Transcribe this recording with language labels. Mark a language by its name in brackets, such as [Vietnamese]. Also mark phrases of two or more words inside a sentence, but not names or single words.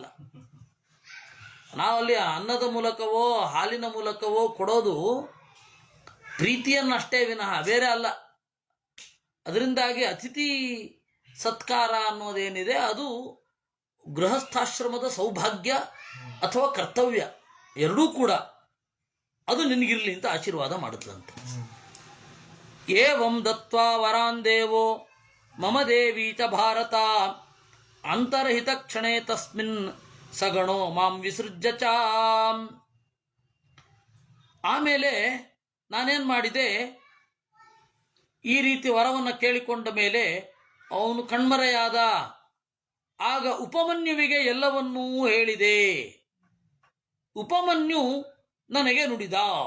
[Kannada] ನಾವಲ್ಲಿ ಅನ್ನದ ಮೂಲಕವೋ ಹಾಲಿನ ಮೂಲಕವೋ ಕೊಡೋದು ಪ್ರೀತಿಯನ್ನಷ್ಟೇ ವಿನಃ ಬೇರೆ ಅಲ್ಲ. ಅದರಿಂದಾಗಿ ಅತಿಥಿ ಸತ್ಕಾರ ಅನ್ನೋದೇನಿದೆ ಅದು ಗೃಹಸ್ಥಾಶ್ರಮದ ಸೌಭಾಗ್ಯ ಅಥವಾ ಕರ್ತವ್ಯ ಎರಡೂ ಕೂಡ. ಅದು ನಿನಗಿರಲಿ ಅಂತ ಆಶೀರ್ವಾದ ಮಾಡುತ್ತಂತೆ. [Sanskrit] ಏವಂ ದತ್ವಾ ವರಾನ್ ದೇವೋ ಮಮ ದೇವಿ ಚ ಭಾರತ ಅಂತರ್ಹಿತ ಕ್ಷಣೇ ತಸ್ಮಿನ್ ಸಗಣೋ ಮಾಂ ವಿಸೃಜ್ಯ ಚ. [Kannada] ಆಮೇಲೆ ನಾನೇನು ಮಾಡಿದೆ, ಈ ರೀತಿ ವರವನ್ನು ಕೇಳಿಕೊಂಡ ಮೇಲೆ ಅವನು ಕಣ್ಮರೆಯಾದ. ಆಗ ಉಪಮನ್ಯುವಿಗೆ ಎಲ್ಲವನ್ನೂ ಹೇಳಿದೆ. ಉಪಮನ್ಯು ನನಗೆ ನುಡಿದ.